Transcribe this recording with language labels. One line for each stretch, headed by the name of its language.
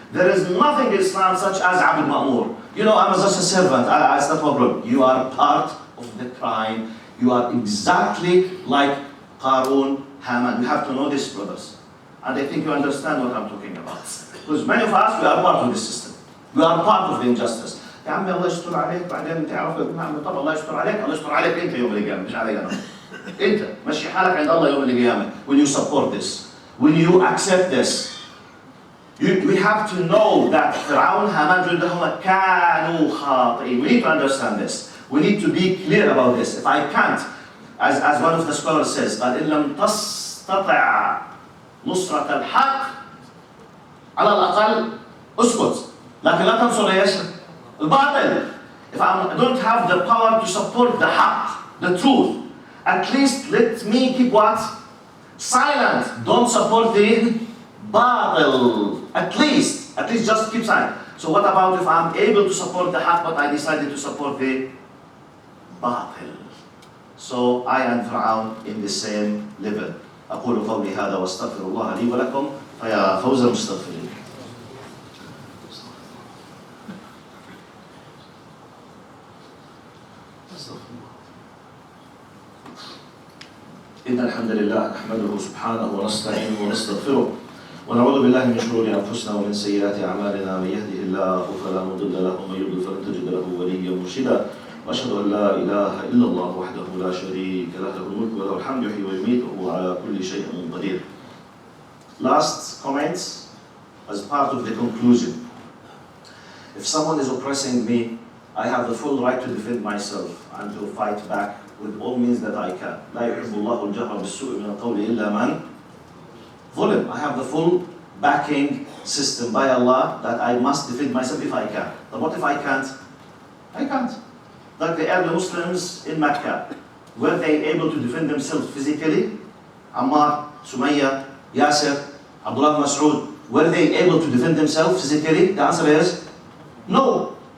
English: There is nothing in Islam such as Abd Ma'mur. I'm just a servant, it's not a problem. You are part of the crime. You are exactly like Qarun, Haman. You have to know this, brothers. And I think you understand what I'm talking about. Because many of us, we are part of this system. We are part of the injustice.
Arabic: يا عمي الله يستر عليك بعدين تعرف طب الله يستر عليك انت يوم القيامه مش علي انا. انت مشي حالك عند الله يوم القيامه.
English: When you support this, when you accept this. We have to know that
Arabic: فرعون هامان جندهم كانوا خاطئين.
English: We need to understand this. We need to be clear about this. If I can't, as one of the scholars says,
Arabic: قال إن لم تستطع نصرة الحق على الأقل اسكت. لكن لا تنصر ايش؟ الباطل.
English: If I don't have the power to support the haqq, the truth, at least let me keep what? Silent. Don't support the batil. At least just keep silent. So what about if I'm able to support the haqq but I decided to support the batil? So I and Fir'aun in the same level.
Arabic: أقول قولي هذا واستغفر الله لي ولكم فيا فوز المستغفرين. إن الحمد لله نحمده سبحانه ونستعينه ونستغفره ونعوذ بالله من شرور أنفسنا ومن سيئات أعمالنا. من يهده الله فلا مضل له ومن يضلل فلن تجد له وليا مرشدا. وأشهد أن لا إله إلا الله وحده لا شريك له له الملك وله الحمد يحيي ويميت وهو على كل شيء قدير.
English: Last comments as part of the conclusion. If someone is oppressing me, I have the full right to defend myself and to fight back with all means that I can.
Arabic: لا يحب الله الجهر بالسوء من القول إلا من ظلم.
English: I have the full backing system by Allah that I must defend myself if I can. But what if I can't? I can't. Like the early Muslims in Mecca, were they able to defend themselves physically? Ammar, Sumayya, Yasir, Abdullah Mas'ud, were they able to defend themselves physically? The answer is no.